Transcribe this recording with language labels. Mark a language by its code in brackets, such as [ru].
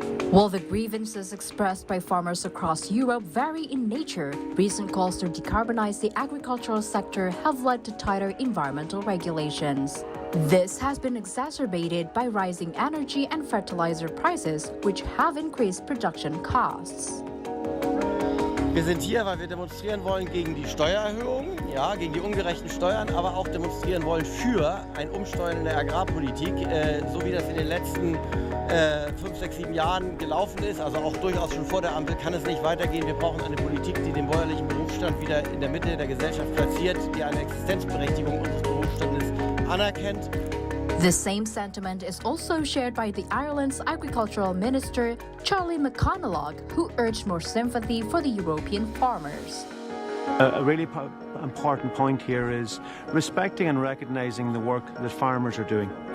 [en] While the grievances expressed by farmers across Europe vary in nature, recent calls to decarbonize the agricultural sector have led to tighter environmental regulations. This has been exacerbated by rising energy and fertilizer prices, which have increased production costs. [de] Wir sind hier, weil wir demonstrieren wollen gegen die Steuererhöhungen, ja, gegen die ungerechten Steuern, aber auch demonstrieren wollen für ein Umsteuern in der Agrarpolitik, so wie das in den letzten 5, 6, 7 Jahren gelaufen ist, also auch durchaus schon vor der Ampel, kann es nicht weitergehen. Wir brauchen eine Politik, die den bäuerlichen Berufsstand wieder in der Mitte der Gesellschaft platziert, die eine Existenzberechtigung unseres Berufsstandes anerkennt. [en] The same sentiment is also shared by the Ireland's Agricultural Minister, Charlie McConalogue, who urged more sympathy for the European farmers. A really important point here is respecting and recognising the work that farmers are doing.